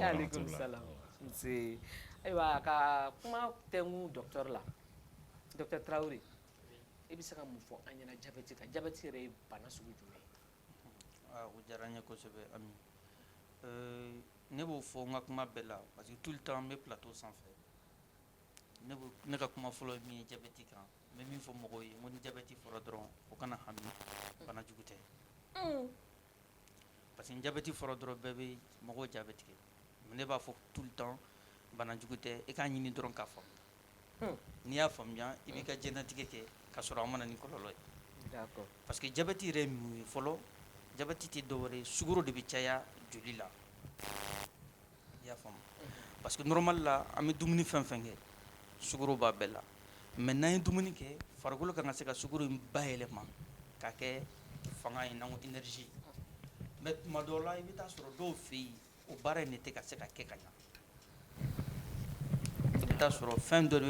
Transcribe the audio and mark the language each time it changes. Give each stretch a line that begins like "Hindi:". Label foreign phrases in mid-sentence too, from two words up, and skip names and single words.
Bambara: aleykum salam nse ayiwa ka kuma tɛnku docteur la docteur Traoré i bɛ se ka mun fɔ an ɲɛna jabɛti kan jabɛti yɛrɛ ye bana sugu jumɛn ye. O diyara n ye kosɛbɛ Ami ne b'o fɔ n ka kuma bɛɛ la
French: parce que tout le temps
Bambara: n bɛ plateau sanfɛ ne ka kuma fɔlɔ ye min ye jabɛti kan n bɛ min fɔ mɔgɔw ye n ko ni jabɛti fɔra dɔrɔn o kana hami bana jugu tɛ
French: parce que
Bambara: ni jabɛti fɔra dɔrɔn bɛɛ bɛ mɔgɔw jaabi tigɛ mais ne b'a fɔ
French: tout le temps
Bambara: bana jugu tɛ i k'a ɲini dɔrɔn k'a faamu n'i y'a faamuya i b'i ka diɲɛlatigɛ kɛ ka sɔrɔ a ma na ni kɔlɔlɔ ye
French: parce que
Bambara: jabɛti yɛrɛ ye mun ye fɔlɔ jabɛti tɛ dɔwɛrɛ ye sukaro de bɛ caya joli la i y'a faamu
French: parce que normal
Bambara: la an bɛ dumuni fɛn fɛn kɛ sukaro b'a bɛɛ la mais n'an ye dumuni kɛ farikolo kan ka se ka sukaro in bayɛlɛma k'a kɛ fanga ye n'an ko énergie mais tuma dɔw la i bɛ taa sɔrɔ dɔw fɛ yen o baara in de tɛ ka se ka kɛ ka ɲa i bɛ taa sɔrɔ fɛn dɔ de bɛ